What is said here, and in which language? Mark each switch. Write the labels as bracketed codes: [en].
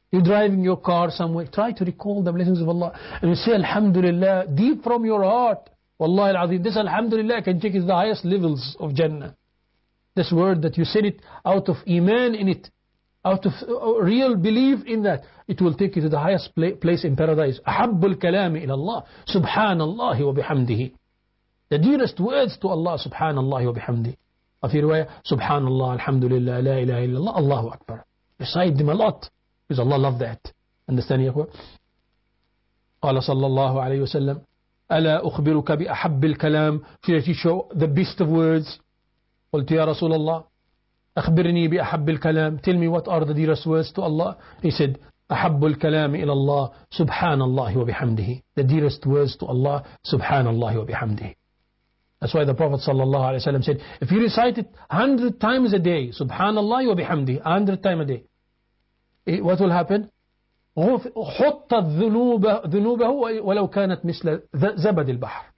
[en] You're driving your car somewhere, try to recall the blessings of Allah. And you say Alhamdulillah deep from your heart. Wallahi al-Azim, this Alhamdulillah can take it to the highest levels of Jannah. This word that you said it out of Iman in it, out of real belief in that, it will take you to the highest place in paradise. [ar] أحب الكلام إلى الله سبحان الله وبحمده. [en] The dearest words to Allah [ar] سبحان الله وبحمده. وفي رواية سبحان الله الحمد لله لا إله إلا الله الله أكبر. [en] Recite them a lot because Allah loved that. Understand, [ar] يا أخوة؟ قال صلى الله عليه وسلم ألا أخبرك بأحب الكلام, [en] should I show the best of words. [ar] قلت يا رسول الله أخبرني بأحب الكلام, [en] tell me what are the dearest words to Allah. He said [ar] أحب الكلام إلى الله سبحان الله وبحمده. [en] The dearest words to Allah [ar] سبحان الله وبحمده. [en] That's why the Prophet ﷺ said, if you recite it 100 times a day, [ar] subhanallah wa bihamdi, [en] 100 times a day, what will happen? [ar] حُطَّ ذُنُوبَهُ وَلَوْ كَانَتْ مِثْلَ زَبَدِ الْبَحْرِ.